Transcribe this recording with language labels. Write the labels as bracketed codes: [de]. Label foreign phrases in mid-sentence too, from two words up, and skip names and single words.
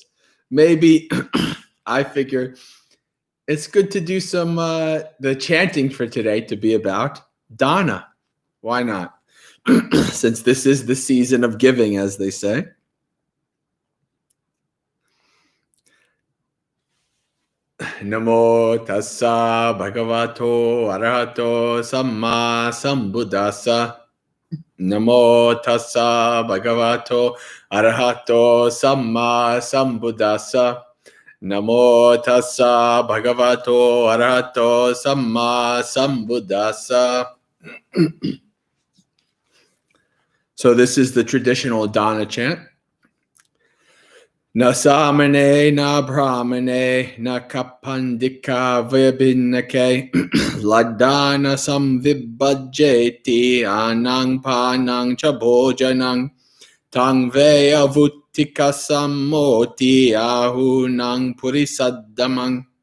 [en] Maybe I figure it's good to do some the chanting for today to be about Donna. Why not? Since this is the season of giving, as they say. [pi] Namo tassa bhagavato arahato samma sambuddhassa. Namo tassa bhagavato arahato samma sambuddhassa. Namo tassa bhagavato arahato samma sambuddhassa. [en] So this is the traditional Dana chant. [pi] Na samane, na brahmane, na kapandika vibhinake, ladana samvibhajeti, anang panang cha bhojanang, tang veya vuttika sammoti, ahunang purisaddamang,